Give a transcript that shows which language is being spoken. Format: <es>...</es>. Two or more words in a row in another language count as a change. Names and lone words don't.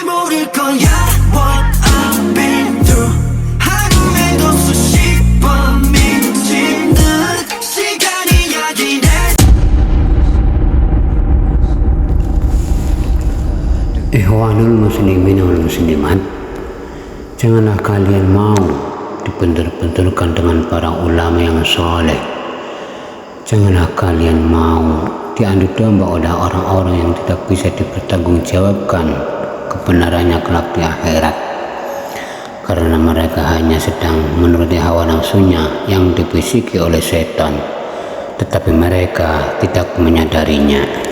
<ko>모를 거야</ko> <en>what I've been through.</en> <ko>하루에도 수십 번 미친 듯 시간이 야기네.</ko> <ar>إخوان المسلمين والمسلمات,</ar> <id>janganlah kalian mau dibentur-benturkan dengan para ulama yang soleh. Janganlah kalian mau diadu domba oleh orang-orang yang tidak bisa dipertanggungjawabkan kebenarannya kelak di akhirat, karena mereka hanya sedang menuruti hawa nafsunya yang dibisiki oleh setan, tetapi mereka tidak menyadarinya.</id>